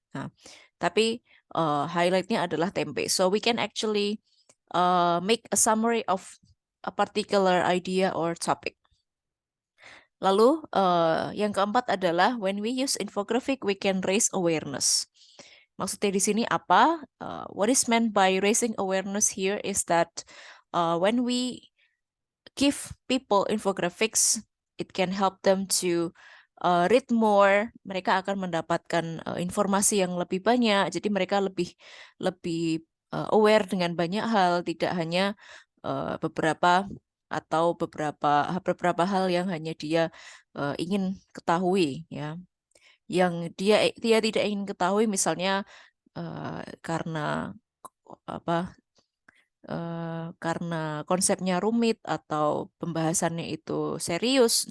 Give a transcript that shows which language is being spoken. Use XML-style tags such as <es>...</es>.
<id>Nah, tapi highlightnya adalah tempe.</id> <en>So we can actually make a summary of a particular idea or topic.</en> <id>Lalu yang keempat adalah</id> <en>when we use infographic, we can raise awareness.</en> <id>Maksudnya di sini apa?</id> <en>What is meant by raising awareness here is that when we give people infographics, it can help them to read more.</en> <id>Mereka akan mendapatkan informasi yang lebih banyak. Jadi mereka lebih lebih aware dengan banyak hal, tidak hanya beberapa beberapa hal yang hanya dia ingin ketahui ya. Yang dia tidak ingin ketahui misalnya karena apa karena konsepnya rumit atau pembahasannya itu serius.</id>